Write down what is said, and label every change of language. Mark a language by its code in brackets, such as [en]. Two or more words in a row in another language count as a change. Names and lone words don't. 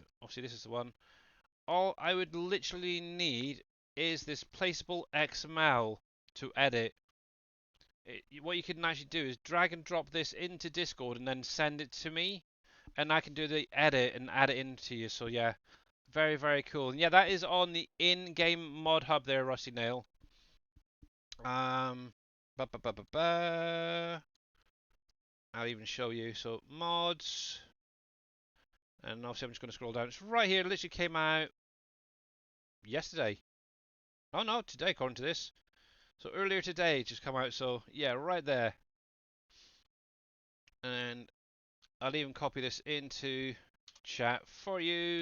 [en] Obviously, this is the one. All I would literally need is this placeable XML to edit. What you can actually do is drag and drop this into Discord and then send it to me, and I can do the edit and add it into you. So yeah, very very cool. And yeah, that is on the in-game mod hub there, Rusty Nail. Um, ba ba ba ba ba. I'll even show you. So mods, and obviously I'm just going to scroll down. It's right here. It literally came out yesterday. Oh no, today according to this. So earlier today it just come out. So yeah, right there. And I'll even copy this into chat for you.